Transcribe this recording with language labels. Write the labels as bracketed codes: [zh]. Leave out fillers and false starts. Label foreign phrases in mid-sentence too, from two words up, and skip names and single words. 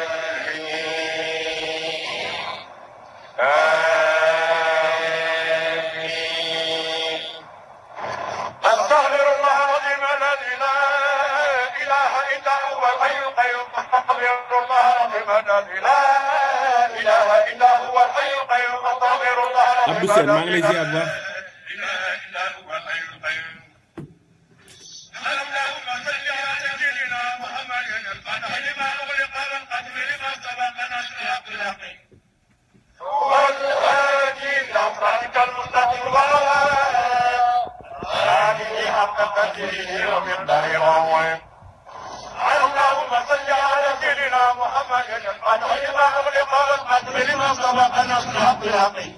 [ar] أستغفر الله العظيم الذي لا إله إلا هو الحي القيوم أستغفر الله العظيم الذي لا إله إلا هو الحي القيوم أستغفر الله العظيم [wo] Abdou Sène maa ngi lay ziar bu baax. [ar] لا إله إلا هو الحي القيوم اللهم صل على سيدنا محمد الفاتح لما أغلق والقدم لما سبق نصر الحق والهادي إلى صراطك المستقيم هذه حق قدره ومقداره عظيم اللهم صل على سيدنا محمد الفاتح لما أغلق والقدم لما سبق نصر الحق